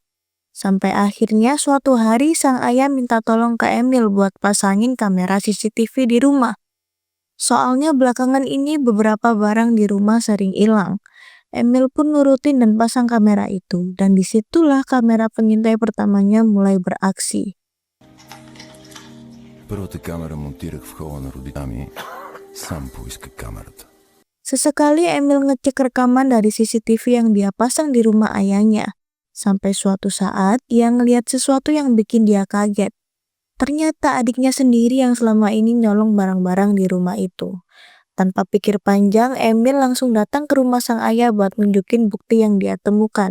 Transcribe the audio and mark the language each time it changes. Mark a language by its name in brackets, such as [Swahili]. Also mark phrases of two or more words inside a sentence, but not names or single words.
[Indonesian] Sampai akhirnya suatu hari sang ayah minta tolong ke Emil buat pasangin kamera CCTV di rumah. Soalnya belakangan ini beberapa barang di rumah sering hilang. Emil pun nurutin dan pasang kamera itu, dan disitulah kamera pengintai pertamanya mulai beraksi. [Bulgarian] Първата камера монтирах в хола на родителями. Сам поиска камерата. [Indonesian] Sesekali Emil ngecek rekaman dari CCTV yang dia pasang di rumah ayahnya. Sampai suatu saat, ia ngelihat sesuatu yang bikin dia kaget. Ternyata adiknya sendiri yang selama ini nyolong barang-barang di rumah itu. Tanpa pikir panjang, Emil langsung datang ke rumah sang ayah buat nunjukin bukti yang dia temukan.